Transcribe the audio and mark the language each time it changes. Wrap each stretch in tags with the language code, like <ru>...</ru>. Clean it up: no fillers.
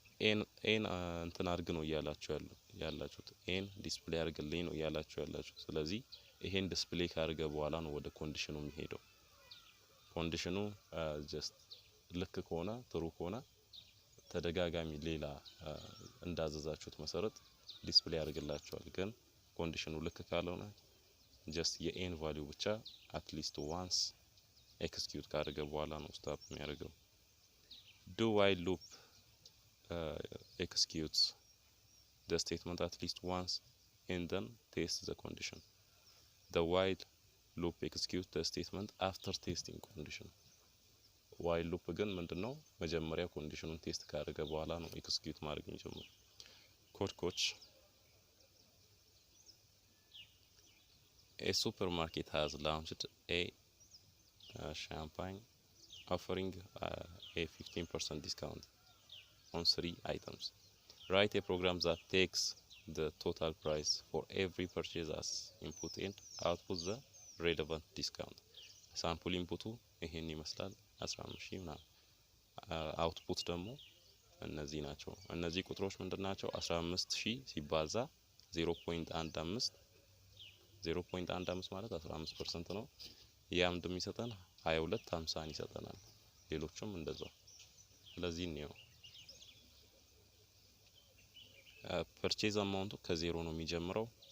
<am>ኤን እንትን አድርግ ነው ያላችሁት ኤን ዲስፕሌይ አድርግልኝ ነው ያላችሁት ስለዚህ ይሄን ዲስፕሌይ ካደረገ በኋላ ነው ወደ ኮንዲሽኑ የሚሄደው ኮንዲሽኑ ጀስት ልክ ከሆነ ትሩ ከሆነ ተደጋጋሚ ሌላ እንዳዘዛችሁት መሰረት ዲስፕሌይ ያደርግላችኋል ግን ኮንዲሽኑ ልክ ካልሆነ ጀስት የኤን ቫልዩ ብቻ አትሊስት ዋንስ ኤክስኪዩት ካደረገ በኋላ ነው ስታፕ የሚያደርገው</am> <en>do while loop executes the statement at least once and then tests the condition the while loop executes the statement after testing condition</en> <am>while loop ግን ምንድነው መጀመሪያ ኮንዲሽኑን ቴስት ካደረገ በኋላ ነው ኤክስኪዩት ማድረግ የሚጀምረው</am> <en>code coach a supermarket has launched a champagne offering a 15% discount on 3 items. Write a program that takes the total price for every purchase as input and output the relevant discount.</en> <am>Sample input ይሄን ይመስላል 15000 ና output ደግሞ እነዚህ ናቸው እነዚህ ቁጥሮች ምንድናቸው 15000 ሲባዛ 0.15 0.15 ማለት 15% ነው ያም እንደሚሰጠን 2250 ይሰጠናል ሌሎችም እንደዛው ስለዚህ ነው purchase amount ከዜሮ ነው የሚጀምረው</am>